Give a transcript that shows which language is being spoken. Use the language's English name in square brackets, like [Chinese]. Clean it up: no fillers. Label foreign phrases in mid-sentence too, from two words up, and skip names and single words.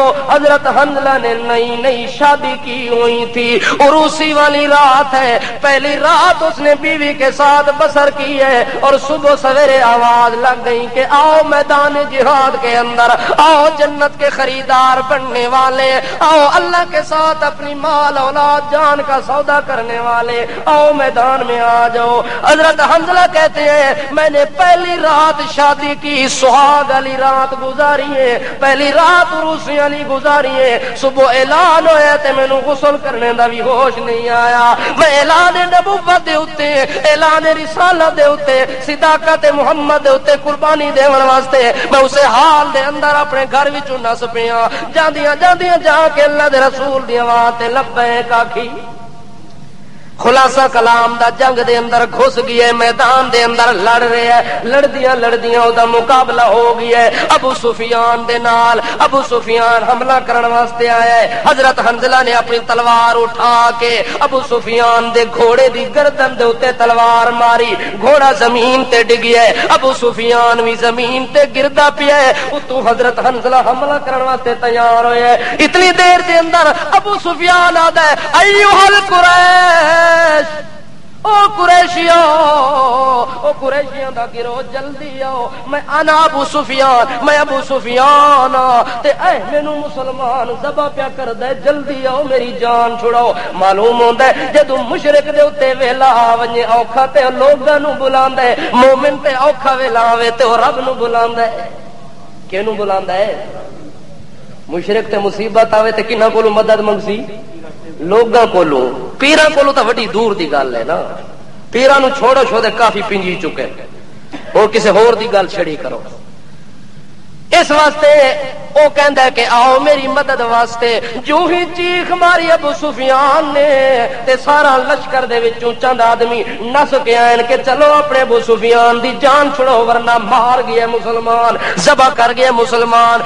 [Urdu] حضرت حنظلہ نے نئی نئی شادی کی ہوئی تھی، عروسی والی رات ہے، پہلی رات اس نے بیوی کے ساتھ بسر کی ہے، اور صبح سویرے آواز لگ گئی کہ آؤ میدان جہاد کے اندر، آؤ جنت کے خریدار بننے والے، آؤ اللہ کے ساتھ اپنی مال اولاد جان کا سودا کرنے والے، آؤ میدان میں آ جاؤ۔ حضرت حضرت حنظلہ کہتے ہیں میں نے پہلی رات شادی کی سہاگ والی رات گزاری ہے، [Punjabi] پہلی رات عروسی والی گزاری ہے، صبح اعلان ہویا تے مینوں غسل کرنے دا بھی ہوش نہیں آیا، میں اعلان نبوت دے اوتے، اعلان رسالت دے اوتے، صداقت محمد دے اوتے قربانی دیون واسطے میں اسے حال دے اندر اپنے گھر وچوں نس پیاں، جاندیاں جاندیاں جا کے اللہ دے رسول دی آواز تے لبیک آکھی۔ خلاصہ کلام دا جنگ دے اندر گھس گیا، میدان دے اندر لڑ رہے ہیں، لڑدیاں او دا مقابلہ ہو گیا ہے ابو سفیان دے نال۔ ابو سفیان حملہ کرن واسطے آیا ہے، حضرت حنظلہ نے اپنی تلوار اٹھا کے ابو سفیان دے گھوڑے دی گردن دے اوتے تلوار ماری، گھوڑا زمین تے ڈگیا ہے، ابو سفیان بھی زمین تے گردا پیا ہے، اتوں حضرت حنظلہ حملہ کرن واسطے تیار ہوئے ہے۔ اتنی دیر دے اندر ابو سفیان آدا ہے [Arabic] ایھا القریش، [Punjabi] او قریشیو، او قریشیاں دا گروہ جلدی آؤ، میں انا ابو سفیان، میں ابو سفیان تے اے مینوں مسلمان ذبح پیا کردا ہے، جلدی آؤ میری جان چھڑاؤ۔ معلوم ہوندا ہے جدوں مشرک دے اوتے ویلا آ ونجے اوکھا تے لوگاں نوں بلاندا ہے، مومن تے اوکھا ویلا آوے تے او رب نوں بلاندا ہے۔ کینوں بلاندا ہے؟ مشرک تے مصیبت آوے تے کنہاں کولوں مدد منگسی؟ لوگاں کولوں، پیراں کولوں تو وڈی دور دی گل ہے نا، پیراں نوں چھوڑو چھوڑے کافی پنجی چکے، اور کسے ہور دی گل چھڑی کرو۔ اس واسطے او کہندا ہے کہ آؤ میری مدد واسطے۔ جو ہی چیخ ماری ابو سفیان نے تے سارا لشکر دے وچوں چند آدمی نس کے آئن کہ چلو اپنے ابو سفیان دی جان چھڑو ورنہ مار گیا مسلمان، ذبح کر گیا مسلمان۔